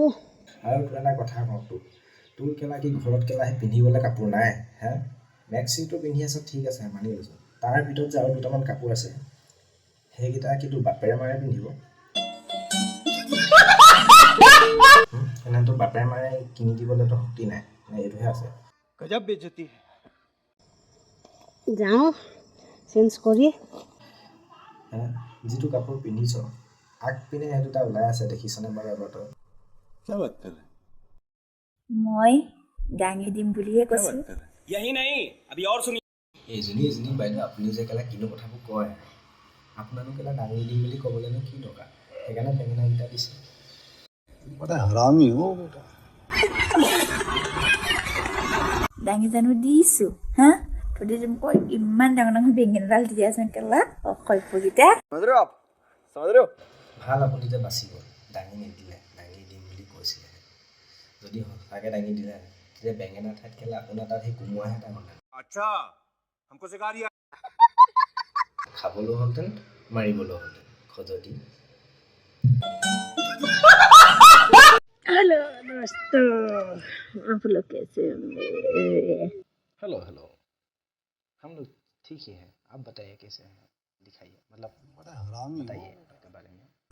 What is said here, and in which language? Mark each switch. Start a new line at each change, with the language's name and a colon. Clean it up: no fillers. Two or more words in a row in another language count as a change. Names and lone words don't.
Assamese: তোৰ এটা কথা কওঁ, তোৰ কেলা কি ঘৰত কেলা সেই পিন্ধিবলৈ কাপোৰ নাই হে? মেক্সিটো পিন্ধি আছ ঠিক আছে মানি লৈছোঁ, তাৰ ভিতৰত যে আৰু দুটামান কাপোৰ আছে সেইকেইটা কি তোৰ বাপেৰে মাৰে পিন্ধিব? তোৰ বাপেৰে মাৰে কিনি দিবলৈতো শক্তি নাই নে এইটোহে আছে?
Hindi: गजब बेइज्जती है।
Assamese: যাওঁ চেঞ্জ কৰি। যিটো কাপোৰ পিন্ধিছ আগপিনে সেই দুটা ওলাই আছে দেখিছনে বাৰু এবাৰ তই? মই দাঙি দিম বুলিহে কৈছোঁ।
Hindi: यही नहीं अभी और सुनिए।
Assamese: এইজনী বাইদেউ আপুনি যে কেলা কিনো কথাবোৰ কয়, আপোনালোক কেলা দাঙি দিম বুলি ক'বলৈনো কি দৰকাৰ? সেইকাৰণে বেঙেনাকেইটা দিছে। দাঙি জানো দিছোঁ হা? তহঁতি যে মোক ইমান ডাঙৰ বেঙেনাডাল দি আছ কেলা অসভ্যকেইটা। ভাল আপুনি যে বাচি গ'ল, দাঙি নিদিলে, দাঙি দিম বুলি কৈছিলে। যদি সঁচাকৈ দাঙি দিলে তেতিয়া বেঙেনা ঠাইত কেলা আপোনাৰ তাত সেই কোমোৰাহে এটা বনালে।
Hindi: अच्छा हमको सिखा दिया।
Assamese: খাবলৈও হ'লহেঁতেন মাৰিবলৈও হ'লহেঁতেন খজতি।
Hindi: हेलो दोस्तों, आप लोग कैसे होंगे? हेलो हम लोग ठीक ही हैं, आप बताइए कैसे हैं? दिखाइए, मतलब बताइए के बारे में।